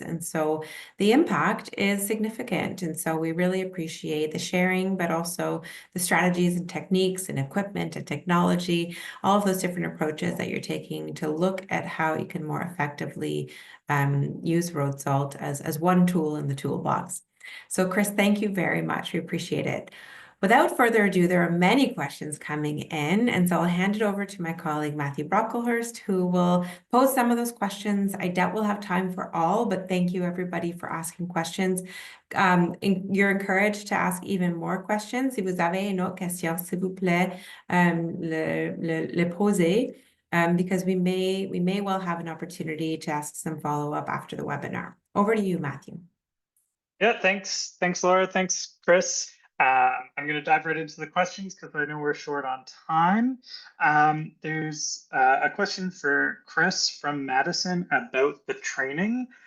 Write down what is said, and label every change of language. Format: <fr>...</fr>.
<en>And so the impact is significant. And so we really appreciate the sharing, but also the strategies and techniques and equipment and technology, all of those different approaches that you're taking to look at how you can more effectively use road salt as one tool in the toolbox. So Chris, thank you very much. We appreciate it. Without further ado, there are many questions coming in, and so I'll hand it over to my colleague, Matthew Brocklehurst, who will pose some of those questions. I doubt we'll have time for all, but thank you everybody for asking questions. You're encouraged to ask even more questions.</en> <fr>Si vous avez une autre question, s'il vous plaît, le poser.</fr> <en>because we may well have an opportunity to ask some follow-up after the webinar. Over to you, Matthew. Yeah, thanks, Laura. Thanks, Chris. I'm going to dive right into the questions because I know we're short on time. There's a question for Chris from Madison about the training.</en>